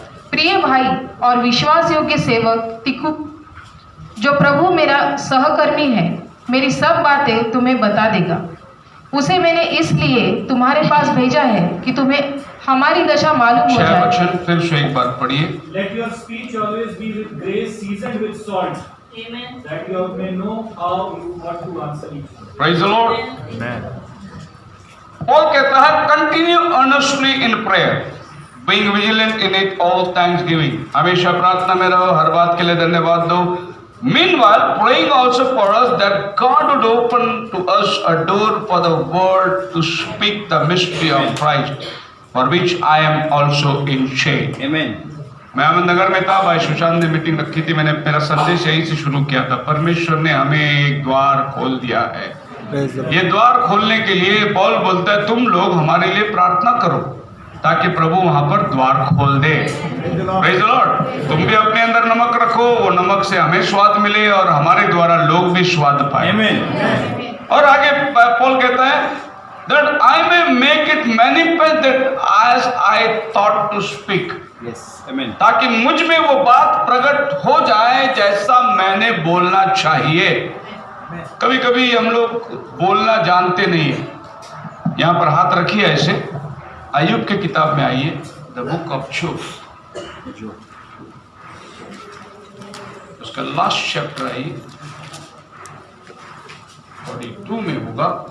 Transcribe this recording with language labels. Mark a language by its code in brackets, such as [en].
[hi] प्रिय भाई और विश्वास योग्य सेवक तिखु, जो प्रभु मेरा सहकर्मी है, मेरी सब बातें तुम्हें बता देगा। उसे मैंने इसलिए तुम्हारे पास भेजा है कि तुम्हें हमारी दशा मालूम हो जाए। वचन फिर से एक बार पढ़िए। [en] Let your speech always be with grace, seasoned with salt, Amen. that you may know how you ought to answer each other. Praise the Lord। Amen. Paul कहता है continue earnestly in prayer, being vigilant in it all thanksgiving. [hi] हमेशा प्रार्थना में रहो, हर बात के लिए धन्यवाद दो। [en] Meanwhile, praying also for us that God would open to us a door for the word to speak the mystery of Christ, for which I am also in chain. Amen. [hi] मैं अहमदनगर में था, भाई सुशांत ने मीटिंग रखी थी, मैंने मेरा संदेश यहीं से शुरू किया था। परमेश्वर ने हमें एक द्वार खोल दिया है। ये द्वार खोलने के लिए पौल बोलता है तुम लोग हमारे लिए प्रार्थना करो ताकि प्रभु वहां पर द्वार खोल दे। [en] Praise the Lord. [hi] तुम भी अपने अंदर नमक रखो, वो नमक से हमें स्वाद मिले और हमारे द्वारा लोग भी स्वाद पाए। और आगे पौल कहता है [en] that I may make it manifest that as I thought to speak, Yes. Amen. [hi] ताकि मुझ में वो बात प्रकट हो जाए जैसा मैंने बोलना चाहिए। कभी कभी हम लोग बोलना जानते नहीं है। यहाँ पर हाथ रखिए ऐसे, अय्यूब की किताब में आइए, [en] the book of Job, [hi] उसका लास्ट चैप्टर आइए, 42 में होगा।